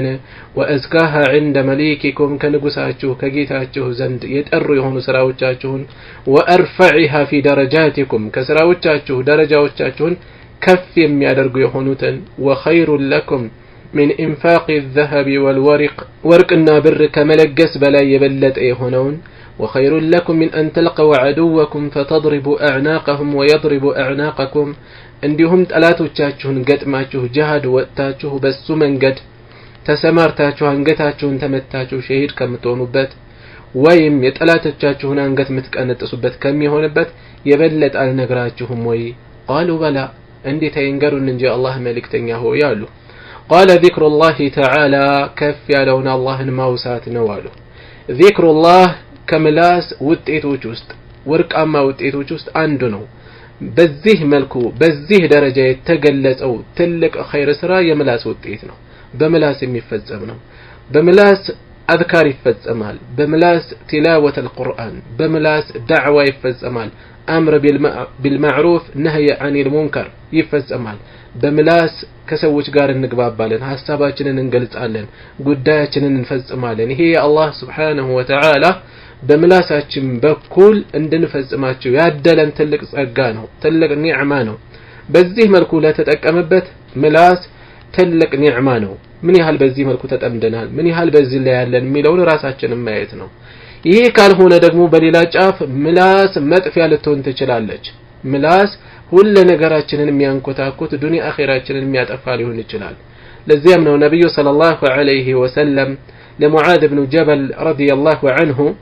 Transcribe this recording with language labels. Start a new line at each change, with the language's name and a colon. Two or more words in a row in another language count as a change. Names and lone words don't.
Arabic: وأزكاها عند مليككم
Amharic: ከንጉሳችሁ ከጌታችሁ ዘንድ የጠሩ የሆኑ ስራዎቻችሁን፣
Arabic: وأرفعها في درجاتكم
Amharic: ከስራዎቻችሁ ደረጃዎቻችሁን ከፍ የሚያደርጉ የሆኑትን፣
Arabic: وخير لكم من إنفاق الذهب والورق
Amharic: ወርቅና ብር ከመለገስ በላይ የበለጠ የሆነውን
Arabic: وخير لكم من أن تلقوا عدوكم فتضربوا أعناقهم ويضربوا أعناقكم
Amharic: እንዲሁም ጠላቶቻችሁን ገጥማችሁ ጂሃድ ወጣችሁ በሱ መንገድ ተሰማርታችሁ አንገታችሁን ተመታችሁ ሸሂድ ከምትሆኑበት ወይም የጠላቶቻችሁን አንገት ምትቀነጥሱበት ከሚሆንበት የበለጠ አልነግራችሁም ወይ?
Arabic: قالوا بلى
Amharic: እንዴት አይንገሩን እንጂ አላህ መልእክተኛ ሆይ አሉ።
Arabic: قال ذكر الله تعالى
Amharic: ከፍ ያለውን አላህን ማውሳት ነው አሉ።
Arabic: ذكر الله
Amharic: ከምላስ ውጤቶች ውስጥ ወርቃማ ውጤቶች ውስጥ አንዱ ነው። በዚህ መልኩ በዚህ ደረጃ የተገለጸው ትልቅ ኸይር ስራ የምላስ ውጤት ነው በምላስ የሚፈጸም ነው በምላስ አዝካር ይፈጸማል በምላስ
Arabic: تلاوة القرآن
Amharic: በምላስ ዳዕዋ ይፈጸማል
Arabic: أمر بالمعروف نهي عن المنكر
Amharic: ይፈጸማል በምላስ ከሰዎች ጋር እንግባባለን ሐሳባችንን እንገልጻለን ጉዳያችንን እንፈጽማለን ይሄ አላህ
Arabic: سبحانه وتعالى
Amharic: በምላሳችን በኩል እንድንፈጽማቸው ያደለን ትልቅ ጸጋ ነው ትልቅ ኒዕማ ነው በዚህ መልኩ ለተጠቀመበት ምላስ ትልቅ ኒዕማ ነው ምን ያህል በዚህ መልኩ ተጠምደናል ምን ያህል በዚህ ላይ ያለን የሚለውን ራሳችንን ማየት ነው ይሄ ካልሆነ ደግሞ በሌላ ጫፍ ምላስ መጥፊያ ልትሆን ትችላለች ምላስ ሁሉ ነገራችንን የሚያንኮታኩት ዱንያ አኺራችንን የሚያጠፋ ሊሆን ይችላል ለዚያም ነው ነብዩ
Arabic: صلى الله عليه وسلم
Amharic: ለሙዓዝ ኢብኑ ጀበል
Arabic: رضي الله عنه